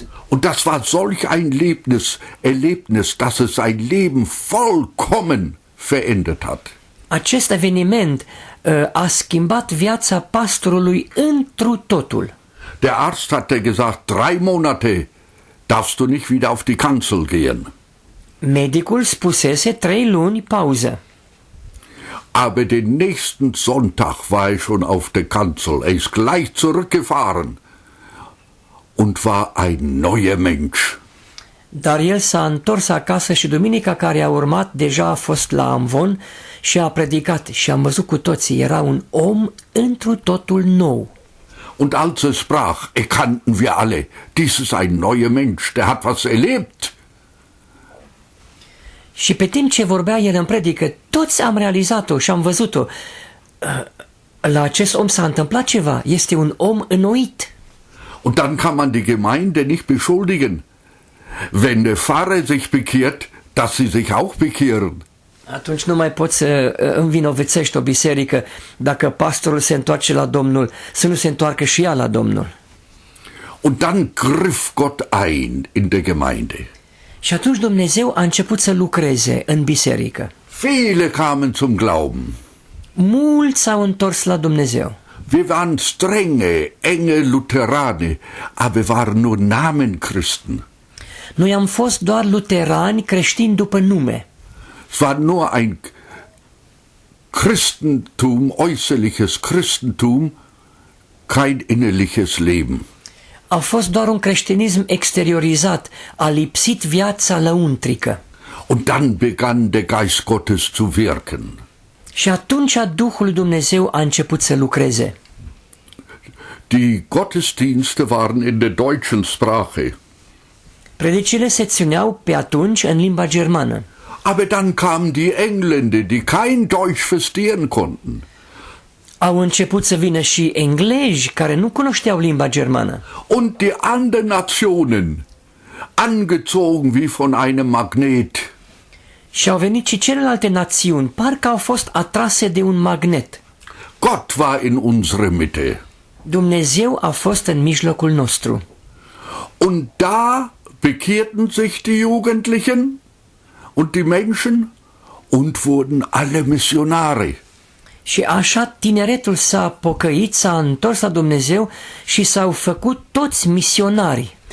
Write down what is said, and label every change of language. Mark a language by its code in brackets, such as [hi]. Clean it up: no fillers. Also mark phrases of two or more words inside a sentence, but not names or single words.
[de] Und das war solch ein Erlebnis, dass es sein Leben vollkommen verändert hat. [ro] Acest eveniment a schimbat viața pastorului întru totul. [de] Der Arzt hatte gesagt, 3 Monate darfst du nicht wieder auf die Kanzel gehen. [ro] Medicul spusese 3 luni pauză. [de] Aber den nächsten Sonntag war er schon auf der Kanzel. Er ist gleich zurückgefahren und war ein neuer Mensch. [ro] Dar el s-a întors acasă și duminica care a urmat deja a fost la Amvon și a predicat și am văzut cu toții, era un om întru totul nou. [de] Und als er sprach, erkannten wir alle, dies ist ein neuer Mensch, der hat was erlebt. [ro] Și pe timp ce vorbea el în predică, toți am realizat-o și am văzut-o. La acest om s-a întâmplat ceva, este un om înnoit. [de] Und dann kann man die Gemeinde nicht beschuldigen, wenn der Pfarrer sich bekehrt, dass sie sich auch bekehren. [ro] Atunci nu mai poți să învinovățești o biserică dacă pastorul se întoarce la Domnul, să nu se întoarcă și ea la Domnul. [de] Und dann griff Gott ein in der Gemeinde. [ro] Și atunci Dumnezeu a început să lucreze în biserică. [de] Viele kamen zum Glauben. [ro] Mulți s-au întors la Dumnezeu. [de] Wir waren strenge, enge Lutherane, aber waren nur Namenchristen. [ro] Noi am fost doar luterani creștini după nume. [de] Es war nur ein Christentum, äußerliches Christentum, kein innerliches Leben. [ro] A fost doar un creștinism exteriorizat, a lipsit viața lăuntrică. [de] Und dann begann der Geist Gottes zu wirken. [ro] Și atunci Duhul lui Dumnezeu a început să lucreze. [de] Die Gottesdienste waren in der deutschen Sprache. [ro] Predicile se țineau pe atunci în limba germană. [de] Aber dann kamen die Engländer, die kein Deutsch verstehen konnten. [ro] Au început să vină și englezi care nu cunoșteau limba germană. [de] Und die anderen Nationen, angezogen wie von einem Magnet. [ro] Și au venit și celelalte națiuni, parcă au fost atrase de un magnet. [de] Gott war in unserer Mitte. [ro] Dumnezeu a fost în mijlocul nostru. [de] Und da bekehrten sich die Jugendlichen und die Menschen und wurden alle Missionare. [ro] Și așa tineretul s-a pocăit, s-a întors la Dumnezeu și s-au făcut toți misionari.